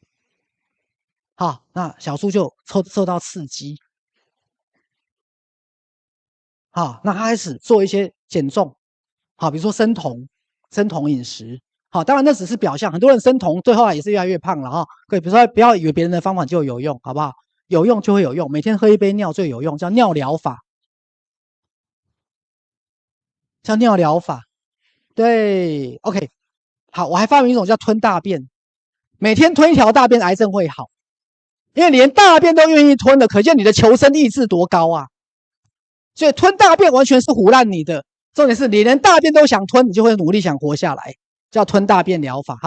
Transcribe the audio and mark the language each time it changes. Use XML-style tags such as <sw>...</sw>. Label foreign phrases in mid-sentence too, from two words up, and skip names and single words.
<zh>那小豬就受到刺激，那他開始做一些減重，比如說生酮飲食，當然那只是表象，很多人生酮最後也是越來越胖了各位，比如說不要以為別人的方法就有用，好不好？有用就會有用，每天喝一杯尿最有用，叫尿療法。对 ，OK，好，我還發明一種叫吞大便，每天吞一條大便，癌症會好，因為連大便都願意吞了，可見你的求生意志多高啊！所以吞大便完全是唬爛你的，重點是你連大便都想吞，你就會努力想活下來，叫吞大便療法。</zh>